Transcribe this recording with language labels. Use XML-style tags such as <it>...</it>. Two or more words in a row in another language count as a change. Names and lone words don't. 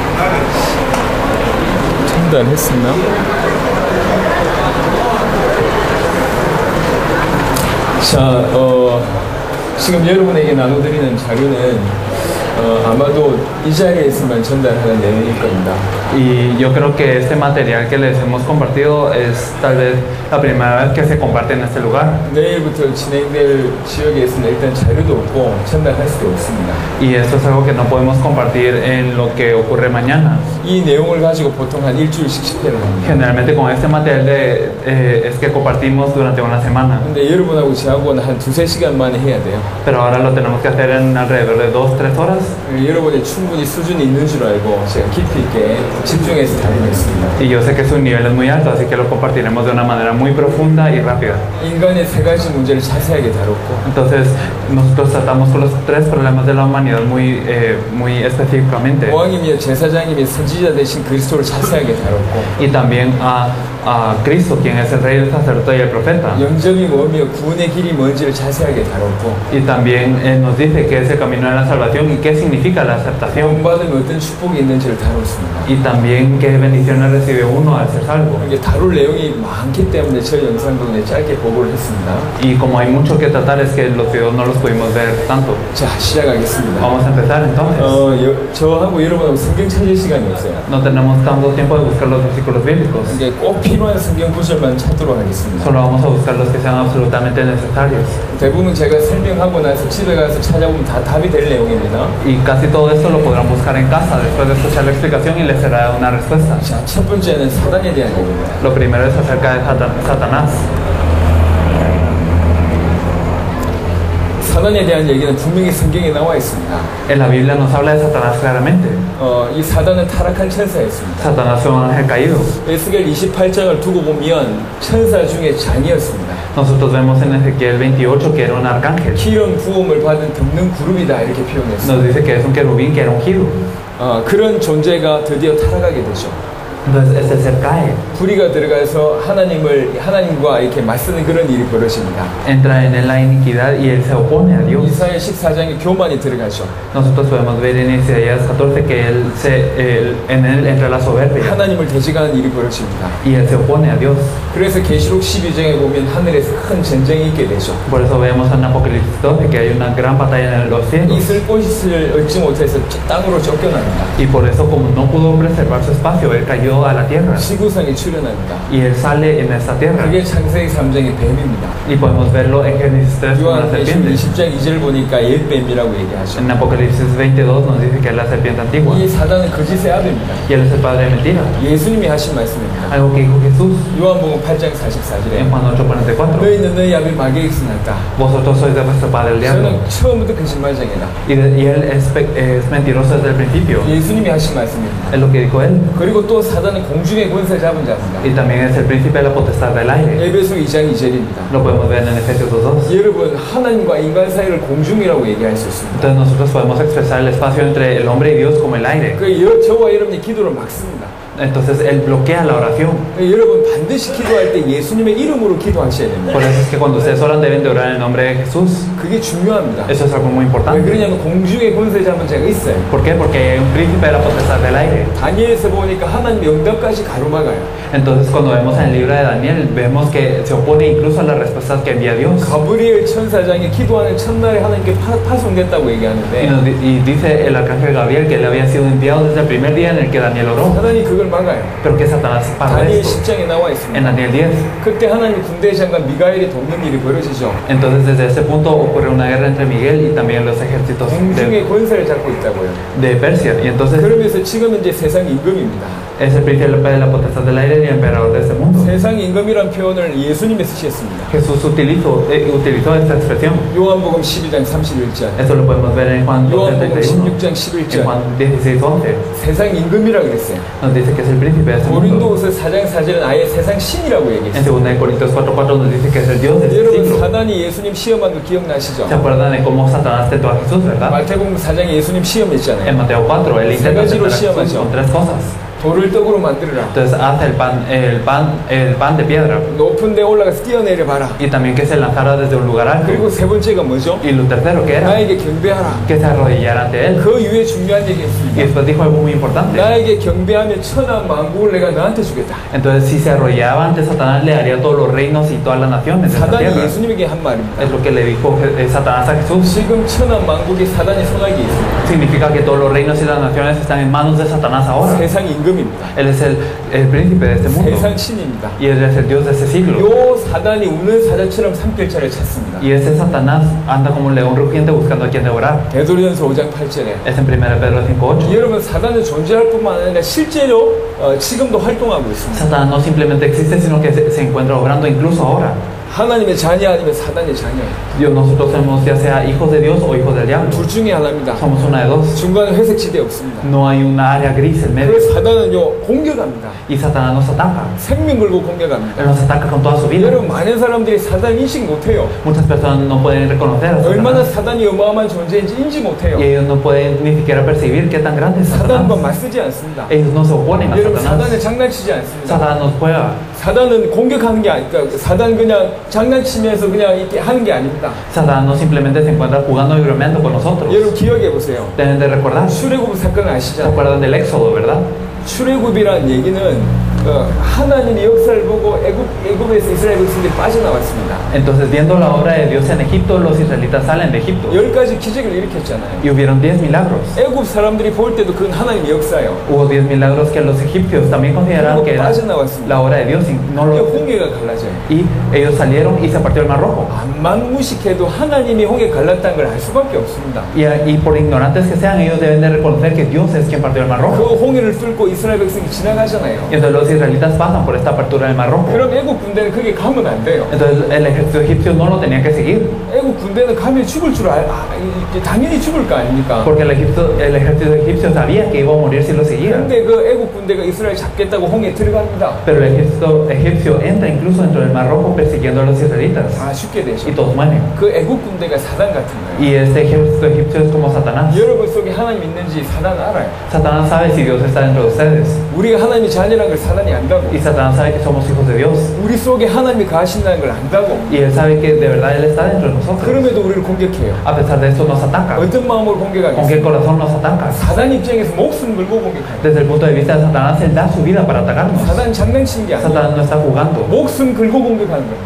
<ko>전달했었나? 자, 지금 여러분에게 나눠드리는 자료는 아마도 이 자리에서만 전달하는 내용일 겁니다.</ko> <es>Y yo creo que este material que les hemos compartido es tal vez la primera vez que se comparte en este lugar.</es> <ko>내일부터 진행될 지역에서는 일단 자료도 없고 전달할 수도 없습니다.</ko> <es>Y esto es algo que no podemos compartir en lo que ocurre mañana.</es> <ko>이 내용을 가지고 보통 한 일주일씩 집회를 합니다.</ko> <es>Generalmente con este material es que compartimos durante una semana.</es> <ko>근데 여러분하고 저하고는 한 2-3시간 만에 해야 돼요.</ko> <es>Pero ahora lo tenemos que hacer en alrededor de 2-3 horas.</es> <ko>여러분이 충분히 수준이 있는 줄 알고 제가 깊이 있게 집중해서 다루겠습니다.</ko> <es>Y yo sé que su nivel es muy alto, así que lo compartiremos de una manera muy profunda y rápida.</es> <ko>인간의 3가지 문제를 자세하게 다뤘고</ko> <es>Entonces, nosotros tratamos con los 3 problemas de la humanidad muy específicamente.</es> <ko>왕이며 제사장이며 선지자 대신 그리스도를 자세하게 다뤘고</ko> <es>Y también a Cristo, quien es el rey, el sacerdote y el profeta.</es> <ko>영접이 뭐며 구원의 길이 뭔지를 자세하게 다뤘고</ko> <es>Y también nos dice qué es el camino de la salvación y qué significa la aceptación.</es> <ko>구원받으면 어떤 축복이 있는지를 다뤘습니다.</ko> <es>Y también qué bendiciones recibe uno al ser salvo.</es> <ko>이게 다룰 내용이 많기 때문에 저 영상도 짧게 보고를 했습니다.</ko> <es>Y como hay mucho que tratar, es que los videos no los pudimos ver tanto.</es> <ko>자, 시작하겠습니다.</ko> <es>Vamos a empezar entonces.</es> <ko>저하고 여러분하고 성경 찾을 시간이 없어요.</ko> <es>No tenemos tanto tiempo de buscar los versículos bíblicos.</es> <ko>이제 꼭 필요한 성경 구절만 찾도록 하겠습니다.</ko> <es>Solo vamos a buscar los que sean absolutamente necesarios.</es> <ko>대부분 제가 설명하고 나서 집에 가서 찾아보면 다 답이 될 내용입니다.</ko> <es>Y casi todo esto lo podrán buscar en casa después de escuchar la explicación y les será una respuesta.</es> <ko>자, 첫 번째는 사단에 대한 얘기입니다.</ko> <es>Lo primero es acerca de Satanás.</es> <ko>사단에 대한 얘기는 분명히 성경에 나와 있습니다.</ko> <es>En la Biblia nos habla de Satanás claramente.</es> <ko>이 사단은 타락한 천사였습니다.</ko> <es>Satanás fue un ángel caído.</es> <ko>에스겔 28장을 두고 보면 천사 중에 장이었습니다.</ko> <es>Nosotros vemos en Ezequiel 28 que era un arcángel.</es> <ko>기름 부음을 받은 덮는 그룹이다 이렇게 표현했습니다.</ko> <es>Nos dice que es un querubín, que era ungido.</es> <ko>그런 존재가 드디어 타락하게 되죠.</ko> <es>Entonces este ser cae,</es> <ko>불의가 들어가서 하나님과 이렇게 맞서는 그런 일이 벌어집니다.</ko> <es>entra en la iniquidad y él se opone a Dios.</es> <ko>이사야 14장에 교만이 들어가죠.</ko> <es>Nosotros podemos ver en Isaías 14 que en él entra la soberbia</es> <ko>하나님을 대적하는 일이 벌어집니다.</ko> <es>y él se opone a Dios.</es> <ko>그래서 계시록 12장에 보면 하늘에서 큰 전쟁이 있게 되죠.</ko> <es>Por eso vemos en Apocalipsis 12 que hay una gran batalla en los cielos.</es> <ko>있을 곳을 얻지 못해서 땅으로 쫓겨납니다.</ko> <es>Y por eso, como no pudo preservar su espacio, él cayó a la tierra</es> <ko>지구상에 출현합니다.</ko> <es>y él sale en esta tierra.</es> <ko>그게 창세기 3장의 뱀입니다.</ko> <es>Y podemos verlo en Génesis 3 con la 요한계시록 serpiente.</es> <ko>20장 2절 보니까 옛뱀이라고 얘기하죠.</ko> <es>En Apocalipsis 22 nos dice que es la serpiente antigua</es> <ko>이 사단은 거짓의 아들입니다.</ko> <es>y él es el padre de mentira.</es> <ko>예수님이 하신 말씀입니다.</ko> <es>Algo que dijo Jesús</es> <ko>요한복음 8장 44절에</ko> <es>en Juan 8:44.</es> <ko>너희는 너희 아비 마귀의 익선할까?</ko> <es>Vosotros sois de vuestro padre el diablo.</es> <ko>저는 처음부터 거짓말쟁이다.</ko> <es>Y él es mentiroso desde el principio.</es> <ko>예수님이 하신 말씀입니다.</ko> <es>Es lo que dijo él.</es> <ko>그리고 또 사단은 공중의 권세 잡은 자입니다.</ko> <es>Y también es el príncipe de la potestad del aire.</es> <ko>에베소 2장 2절입니다.</ko> <es>Lo podemos ver en Efesios 2:2.</es> <ko>여러분 하나님과 인간 사이를 공중이라고 얘기할 수 있습니다.</ko> <es>Entonces nosotros podemos expresar el espacio entre el hombre y Dios como el aire.</es> <ko>저와 여러분이 기도를 막습니다.</ko> <es>Entonces él bloquea la oración.</es> <ko>여러분 반드시 기도할 때 예수님의 이름으로 기도하셔야 됩니다.</ko> <es>Por eso es que cuando ustedes oran deben de orar en el nombre de Jesús.</es> <ko>그게 중요합니다.</ko> <es>Eso es algo muy 왜 importante.</es> <ko>그러냐면 공중의 권세 잡은 자가 있어요.</ko> <es>¿Por qué? Porque hay un príncipe de la potestad del aire.</es> <ko>다니엘에서 보니까 하나님 영답까지 가로막아요.</ko> <es>Entonces cuando vemos en el libro de Daniel vemos que se opone incluso a las respuestas que envía Dios.</es> <ko>가브리엘 천사장이 기도하는 첫날에 하나님께 파송됐다고 얘기하는데</ko> <es>Y dice el arcángel Gabriel que él había sido enviado desde el primer día en el que Daniel oró.</es> <ko>하나님이 그걸 막아요.</ko> <es>Pero que Satanás para 다니엘 esto.</es> <ko>10장에 나와 En 있습니다.</ko> <es>Daniel 10.</es> <ko>그때 하나님 군대 장관 미가엘이 돕는 일이 벌어지죠.</ko> <es>Entonces desde ese punto ocurre una guerra entre Miguel y también los ejércitos</es> <ko>공중의 권세를 잡고 있다고요.</ko> <es>de Persia. Y entonces</es> <ko>그러면서 지금은 이제 세상 임금입니다.</ko> <es>es el príncipe de la potestad del aire y el emperador de este mundo.</es> <ko>세상 임금이란 표현을 예수님이 쓰셨습니다.</ko> <es>Jesús utilizó esta expresión.</es> <ko>요한복음 12장 31절,</ko> <es>Eso lo podemos ver en Juan 요한복음 12:31.</es> <ko>16장 En 11절.</ko> <es>Juan 16:11</es> <ko>세상 임금이라 그랬어요.</ko> <es>nos dice que es el príncipe de este mundo.</es> <ko>고린도후서 4장 4절은 아예 세상 신이라고 En 얘기했어요.</ko> <es>2 Corintios 4:4 nos dice que es el Dios de este 여러분 siglo.</es> <ko>사단이 예수님 시험한 거 기억나시죠?</ko> <es>¿Se acuerdan de cómo Satanás tentó a Jesús, verdad?</es> <ko>마태복음 4장에 예수님 En 시험했잖아요.</ko> <es>Mateo 4, él intenta tentar a Jesús con tres cosas.</es> <ko>돌을 떡으로 만들어라.</ko> <es>Entonces hace el pan de piedra</es> <ko>높은 데 올라가서 뛰어내려 봐라.</ko> <es>y también que se lanzara desde un lugar alto.</es> <ko>그리고 세 번째가 뭐죠?</ko> <es>Y lo tercero que era</es> <ko>나에게 경배하라.</ko> <es>que se arrodillara ante él.</es> <ko>그 이후에 중요한 Y 얘기했습니다.</ko> <es>después dijo algo muy importante.</es> <ko>나에게 경배하면 천하 만국을 내가 너한테 주겠다.</ko> <es>Entonces si se arrodillaba ante Satanás le daría todos los reinos y todas las naciones de esta 사단이 tierra.</es> <ko>예수님에게 한 말입니다.</ko> <es>Es lo que le dijo Satanás a Jesús.</es> <ko>지금 천하 만국이 사단의 손아귀에 있습니다.</ko> <es>Significa que todos los reinos y las naciones están en manos de Satanás ahora.</es> <ko>세상 임금입니다.</ko> <es>Él es el príncipe de este mundo</es> <ko>세상 신입니다.</ko> <es>y él es el Dios de este siglo.</es> <ko>요 사단이 우는 사자처럼 삼킬자를 찾습니다.</ko> <es>Y ese Satanás anda como un león rugiente buscando a quien devorar.</es> <ko>베드로전서 5장 8절에</ko> <es>Es en 1 Pedro 5:8.</es> <ko>여러분 사단은 존재할 뿐만 아니라 실제로 지금도 활동하고 있습니다.</ko> <es>Satanás no simplemente existe, sino que se encuentra obrando incluso ahora.</es> <ko>하나님의 자녀 아니면 사단의 자녀예요.</ko> <es>Dios, nosotros somos ya sea hijos de Dios o hijos del diablo.</es> <ko>둘 중에 하나입니다.</ko> <es>Somos una de dos.</es> <ko>중간에 회색 지대 없습니다.</ko> <es>No hay una área gris en medio.</es> <ko>그래서 사단은요 공격합니다.</ko> <es>Y Satanás nos ataca.</es> <ko>생명 걸고 공격합니다.</ko> <es>Él nos ataca con toda su vida.</es> <ko>여러분 많은 사람들이 사단 인식 못해요.</ko> <es>Muchas personas no pueden reconocer a 얼마나 Satanás.</es> <ko>사단이 어마어마한 존재인지 인지 못해요.</ko> <es>Y ellos no pueden ni siquiera percibir qué tan grande es 사단과 Satanás.</es> <ko>맞서지 않습니다.</ko> <es>Ellos no se oponen a</es> <ko>여러분 사단을</ko> <es>Satanás.</es> <ko>장난치지 않습니다.</ko> <es>Satanás nos juega.</es> <ko>사단은 공격하는 게 아니까 사단 그냥 장난치면서 그냥 이렇게 하는 게 아닙니다.</ko> <es>Satanás no simplemente se encuentra jugando y bromeando con nosotros.</es> <ko>여러분 기억해 보세요.</ko> <es>Deben de recordar.</es> <ko>출애굽 사건 ¿Se 아시잖아요.</ko> <es>acuerdan del Éxodo, verdad?</es> <ko>출애굽이란 얘기는 하나님의 역사를 보고 애굽에서 이스라엘 백성들이 빠져나왔습니다.</ko> <es>Entonces, viendo la obra de Dios en Egipto, los israelitas salen de Egipto.</es> <ko>10가지 기적을 일으켰잖아요.</ko> <es>Y hubieron 10 milagros.</es> <ko>애굽 사람들이 볼 때도 그건 하나님의 역사예요.</ko> <es>Hubo 10 milagros que los egipcios también consideraron que era la obra de Dios. Y, no 그게 lo,</es> <ko>홍해가 갈라져요.</ko> <es>y ellos salieron y se partió el mar rojo.</es> <ko>암만 무식해도 하나님이 홍해 갈랐다는 걸 알 수밖에 없습니다.</ko> <es>Y por ignorantes que sean, ellos deben de reconocer que Dios es quien partió el mar 그 rojo.</es> <ko>홍해를 뚫고 이스라엘 백성이 지나가잖아요.</ko> <es>Y entonces los israelitas pasan por esta apertura del Mar Rojo.</es> <ko>그럼 애국 군대는 거기 가면 안 돼요.</ko> <es>Entonces el ejército egipcio no lo tenía que seguir,</es> <ko>애국 군대는 가면 죽을 줄 당연히 죽을 거 아닙니까?</ko> <es>porque el ejército egipcio sabía que iba a morir si lo seguía.</es> <ko>근데 그 애국 군대가 이스라엘 잡겠다고 홍해 들어갑니다.</ko> <es>Pero el ejército egipcio entra incluso dentro del Mar Rojo persiguiendo a los israelitas</es> <ko>다 죽게 되죠.</ko> <es>y todos mueren.</es> <ko>그 애국 군대가 사단 같은 거예요.</ko> <es>Y este ejército egipcio es como Satanás.</es> <ko>여러분 속에 하나님 있는지 사단 알아요.</ko> <es>Satanás sabe si Dios está dentro de ustedes,</es> <ko>우리가 하나님의 자녀라는 걸 사단이 안다고.</ko> <es>y Satanás sabe que somos hijos de Dios,</es> <ko>우리 속에 하나님이 가신다는 걸 안다고.</ko> <es>y él sabe que de verdad él está dentro de nosotros.</es> <ko>그럼에도 우리를 공격해요.</ko> <es>A pesar de eso nos ataca.</es> <ko>어떤 마음으로 ¿Con 공격하겠어요?</ko> <es>qué corazón nos ataca?</es> <ko>사단 입장에서 목숨 걸고 공격해요.</ko> <es>Desde el punto de vista de Satanás, él da su vida para atacarnos.</es> <ko>사단 장난치는 게 아니에요.</ko> <es>Satanás no está jugando,</es> <ko>목숨 걸고 공격하는 거예요.</ko>